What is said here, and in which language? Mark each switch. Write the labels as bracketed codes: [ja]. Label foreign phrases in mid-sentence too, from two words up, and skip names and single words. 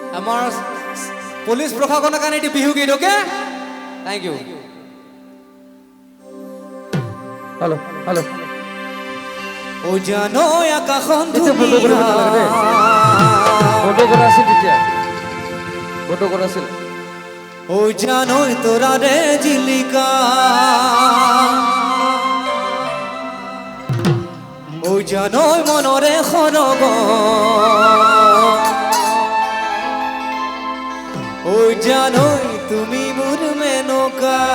[as] আমাৰ পুলিচ প্ৰশাসনৰ কাৰণে এটি বিহু গীত [en] okay thank you hello hello [as] ও জানো আকাশখন ফটো কৰা আছিল তেতিয়া ফটো কৰা আছিল ও জানো তোরা রে জিলিকা ও জানো মনরে খরগ ও জানো তুমি মোর মেনকা